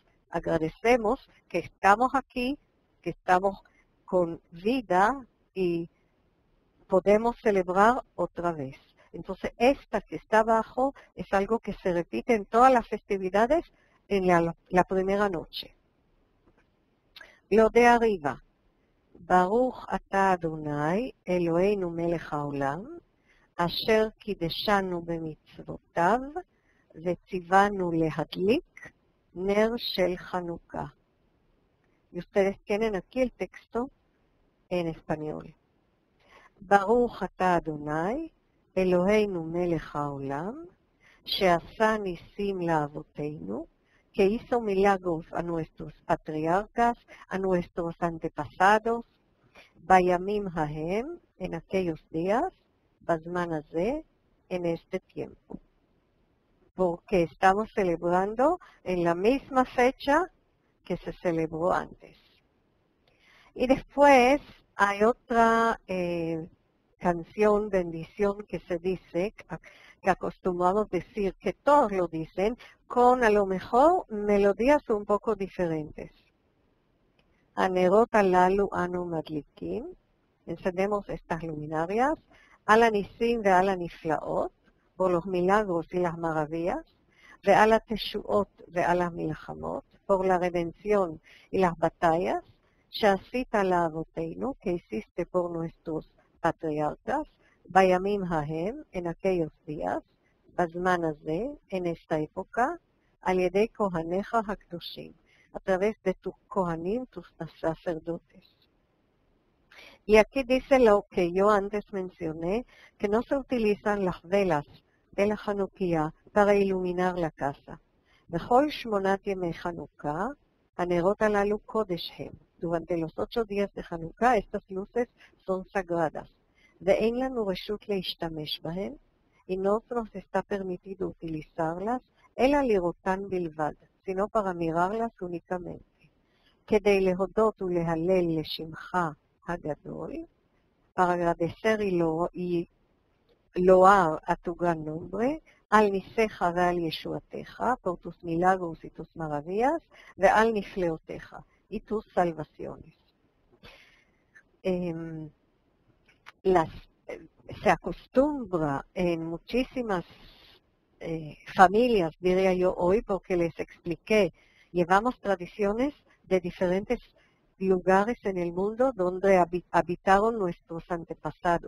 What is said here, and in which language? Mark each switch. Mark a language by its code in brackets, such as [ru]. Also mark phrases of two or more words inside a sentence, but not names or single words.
[es] Agradecemos que estamos aquí, que estamos con vida y podemos celebrar otra vez. Entonces, esta que está abajo es algo que se repite en todas las festividades en la primera noche. Lo de arriba. [he] ברוך אתה אדוני אלוהינו מלך העולם אשר קדשנו במצוותיו וציוונו להדליק נר של חנוכה. [es] Y ustedes tienen aquí el texto en español. [he] ברוך אתה אדוני אלוהינו מלך העולם, שעשה ניסים לאבותינו, [es] que hizo milagros a nuestros patriarcas, a nuestros antepasados, [he] בימים ההם, [es] en aquellos días, [he] בזמן הזה, [es] en este tiempo. Porque estamos celebrando en la misma fecha que se celebró antes. Y después hay otra canción, bendición, que se dice, que acostumbramos decir, que todos lo dicen, con a lo mejor melodías un poco diferentes. [he] הנרות הללו אנו מדליקים, [es] encendemos estas luminarias, [he] על הניסים ועל הנפלאות, [es] por los milagros y las maravillas, [he] ועל התשועות ועל המלחמות, [es] por la redención y las batallas, [he] שעשית לאבותינו, [es] que hiciste por nuestros patriarcas, [he] בימים ההם, [es] en aquellos días, [he] בזמן הזה, [es] en esta época, [he] על ידי כהניך הקדושים, [es] a través de tus kohanim, tus sacerdotes. Y aquí dice lo que yo antes mencioné, que no se utilizan las velas de la Hanukkah para iluminar la casa. [he] בכל 8 ימי חנוכה, הנרות הללו קודש הם. [es] Durante los 8 días de Hanukkah, estas luces son sagradas. [he] ואין לנו רשות להשתמש בהן, [es] y no nos está permitido utilizarlas, [he] אלא לראותן בלבד, [es] sino para mirarlas únicamente. [he] כדי להודות ולהלל לשמך הגדול, [es] para agradecer y loar a tu gran nombre, [he] על נסיך ועל ישועתך, [es] por tus milagros y tus maravillas, [he] ועל נפלאותיך, [es] y tus salvaciones. Se acostumbra en muchísimas familias, diría yo hoy, porque les expliqué, llevamos tradiciones de diferentes lugares en el mundo donde habitaron nuestros antepasados.